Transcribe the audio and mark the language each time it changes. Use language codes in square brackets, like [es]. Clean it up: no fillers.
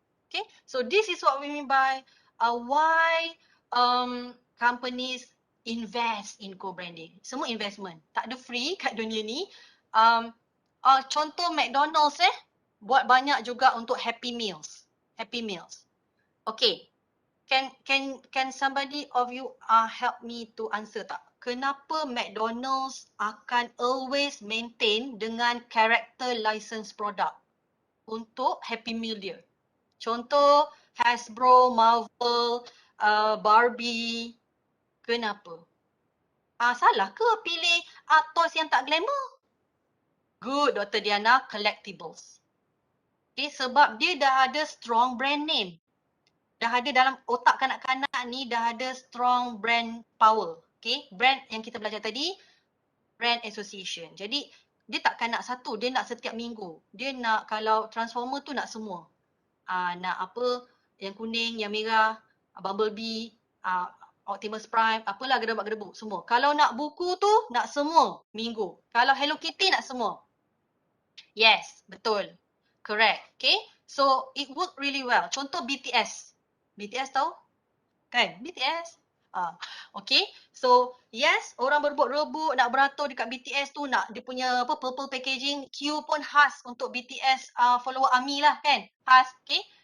[en] Okay, so this is what we mean by why companies invest in co-branding. [ms] Semua investment. Tak ada free kat dunia ni. Contoh McDonald's buat banyak juga untuk Happy Meals. Happy Meals. Okay. [en] Can somebody of you help me to answer [ms] tak? Kenapa McDonald's akan [en] always maintain [ms] dengan character license product untuk Happy Meal dia? Contoh Hasbro, Marvel, Barbie. Kenapa? Salah ke pilih toys yang tak glamour? Good, Dr. Diana, collectibles. Okay, sebab dia dah ada strong brand name. Dah ada dalam otak kanak-kanak ni, dah ada strong brand power. Okay, brand yang kita belajar tadi, brand association. Jadi, dia takkan nak satu, dia nak setiap minggu. Dia nak, kalau transformer tu nak semua. Nak apa, yang kuning, yang merah, Bumblebee, Optimus Prime, apalah gedebak-gedebuk, semua. Kalau nak buku tu, nak semua minggu. Kalau Hello Kitty, nak semua. Yes, betul. Correct. Okay. [en] So, it worked really well. [ms] Contoh BTS. BTS tahu? Kan? BTS. Okay. So, yes, orang berebut-rebut nak beratur dekat BTS tu, nak dia punya apa purple packaging. Q pun khas untuk BTS follower ARMY lah kan? Khas. Okay.